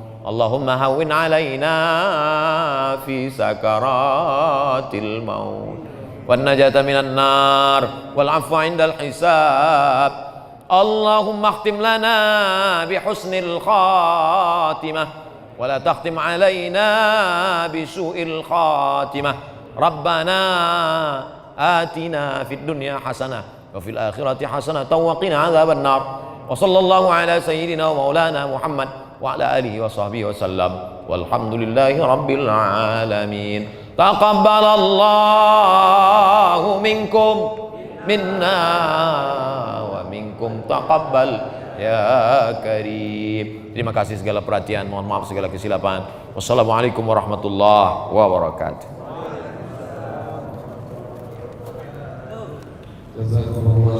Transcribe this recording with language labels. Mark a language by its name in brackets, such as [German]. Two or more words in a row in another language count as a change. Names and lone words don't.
[Arabic] اللهم هون علينا في سكرات الموت والنجاة من النار والعفو عند الحساب. اللهم اختم لنا بحسن الخاتمة ولا تختم علينا بسوء الخاتمة. ربنا آتنا في الدنيا حسنة وفي الآخرة حسنة وقنا عذاب النار. وصلى الله على سيدنا ومولانا محمد وعلى آله وصحبه وسلم والحمد لله رب العالمين. تقبل الله منكم منا ومنكم تقبل يا كريم. [Malay] Terima kasih segala perhatian, mohon maaf segala kesilapan. [Arabic] والسلام عليكم ورحمة الله وبركاته.